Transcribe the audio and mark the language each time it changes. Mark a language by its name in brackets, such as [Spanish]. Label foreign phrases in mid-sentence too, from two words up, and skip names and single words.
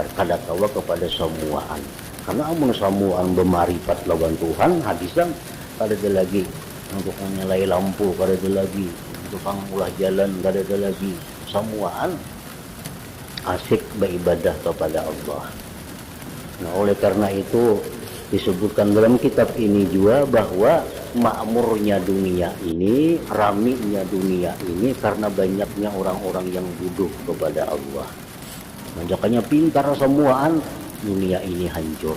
[Banjar] Kada kawa kepada samuan. Karena amun samuan berma'rifat lawan Tuhan, habiskan kada ada lagi. Untuk menyalai lampu kada ada lagi, untuk ulah jalan kada ada lagi. Samuan asik beribadah kepada Allah. [Indonesian] Nah, oleh karena itu disebutkan dalam kitab ini juga bahwa makmurnya dunia ini, raminya dunia ini karena banyaknya orang-orang yang bodoh kepada Allah. [Banjar] Makanya pintar semuaan, dunia ini hancur.